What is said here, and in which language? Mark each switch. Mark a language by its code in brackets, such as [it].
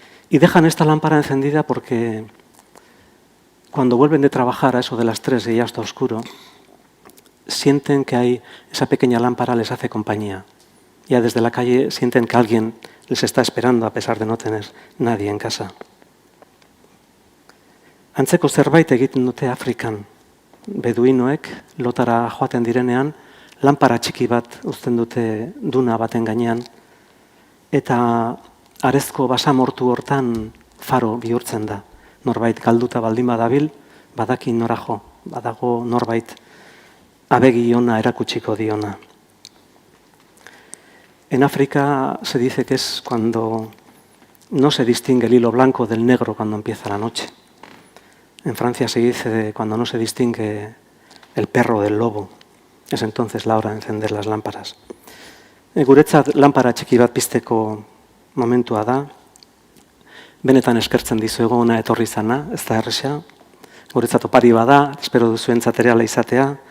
[es] Y dejan esta lámpara encendida porque cuando vuelven de trabajar a eso de las 3 y ya está oscuro, sienten que esa pequeña lámpara les hace compañía. Ya desde la calle sienten que alguien les está esperando a pesar de no tener nadie en casa. [eu] Antzeko zerbait egiten dute Afrikan. Beduinoek lotara joaten direnean, lanpara txiki bat uzten dute duna baten gainean, eta arezko basamortu hortan faro bihurtzen da. Norbait galduta baldin badabil, badaki nora jo, badago norbait abegi ona erakutsiko diona. [es] En África se dice que es cuando no se distingue el hilo blanco del negro cuando empieza la noche. En Francia se dice cuando no se distingue el perro del lobo. Es entonces la hora de encender las lámparas. [eu] Guretzat lámpara txiki bat pizteko momentua da. Benetan eskertzen dizuegu ona etorri zana, ez da erresa. Guretzat opari bada, espero duzuentzat ere ala izatea.